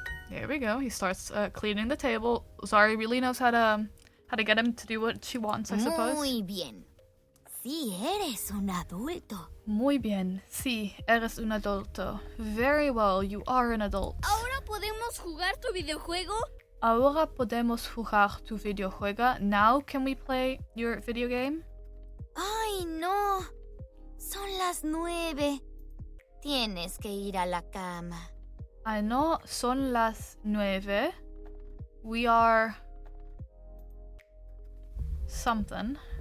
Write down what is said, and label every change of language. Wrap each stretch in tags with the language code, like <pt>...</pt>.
<en>There we go. He starts cleaning the table. Zari really knows how to get him to do what she wants, I suppose.</en> <es>Muy bien. Sí, eres un adulto. Muy bien. Sí, eres un adulto.</es> <en>Very well, you are an adult.</en> <es>¿Ahora podemos jugar tu videojuego? Ahora podemos jugar tu videojuego.</es> <en>Now can we play your video game?</en> <es>Ay, no. Son las 9. Tienes que ir a la cama.</es> <en>I know,</en> <es>son las 9.</es> <en>We are something.</en>